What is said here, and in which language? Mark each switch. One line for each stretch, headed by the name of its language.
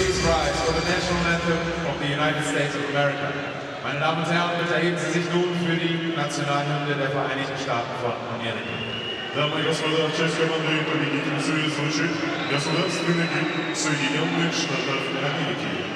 English: prize for the national anthem of the United States of America.
German: Meine Damen und Herren, bitte erheben Sie sich nun für die Nationalhymne der Vereinigten Staaten von Amerika.
Russian: Дамы и господа, в честь команды победительницы звучит государственный гимн Соединенных Штатов Америки.